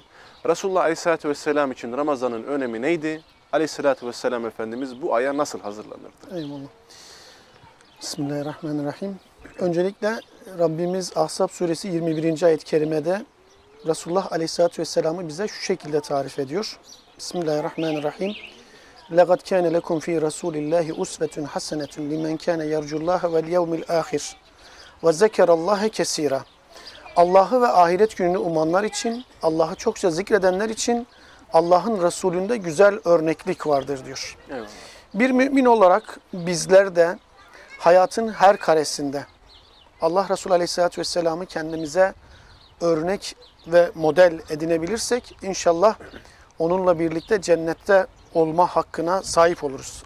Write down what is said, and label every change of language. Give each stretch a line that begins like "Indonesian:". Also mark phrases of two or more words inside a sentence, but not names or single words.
Turkish: Resulullah
Arabic: عليه الصلاة والسلام
Turkish: için Ramazan'ın önemi neydi?
Arabic: عليه الصلاة والسلام
Turkish: Efendimiz bu aya nasıl hazırlanırdı? Eyvallah. Bismillahirrahmanirrahim. Öncelikle Rabbimiz Ahzab suresi 21. ayet-i kerimede Resulullah
Arabic: عليه الصلاة والسلام
Turkish: bize şu şekilde tarif ediyor.
Arabic: Bismillahirrahmanirrahim. لَقَدْ كَانَ لَكُمْ ف۪ي رَسُولِ اللّٰهِ اُسْوَةٌ حَسَنَةٌ لِمَنْ كَانَ يَرْجُ اللّٰهَ وَالْيَوْمِ الْآخِرِ وَذَكَرَ اللّٰهَ كَس۪يرًا.
Turkish: Allah'ı ve ahiret gününü umanlar için, Allah'ı çokça zikredenler için Allah'ın Resulü'nde güzel örneklik vardır diyor. Eyvallah. Bir mümin olarak bizler de hayatın her karesinde Allah Resulü
Arabic: عليه الصلاة والسلام
Turkish: kendimize örnek ve model edinebilirsek inşallah onunla birlikte cennette olma hakkına sahip oluruz.